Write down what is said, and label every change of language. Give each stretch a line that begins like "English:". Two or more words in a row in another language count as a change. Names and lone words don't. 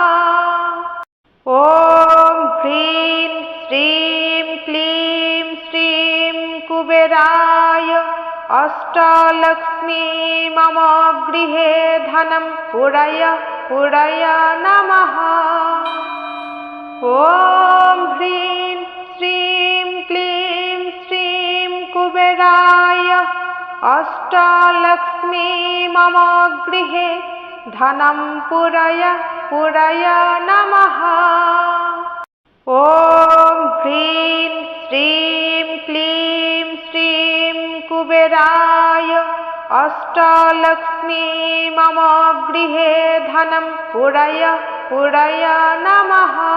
Sanskrit: ওম হ্রিং শ্রীং ক্লীং শ্রীং কুবেরায় অষ্টলক্ষ্মী মম গৃহে ধনম পুরায় পুরায় নমঃ। ওম হ্রিং শ্রীং ক্লীং শ্রীং কুবেরায় अष्टलक्ष्मी मम गृहे धनं पुरय पुरय नमः। ॐ ह्रीं श्रीं क्लीं श्रीं कुबेराय अष्टलक्ष्मी मम गृहे धनं पुरय पुरय नमः।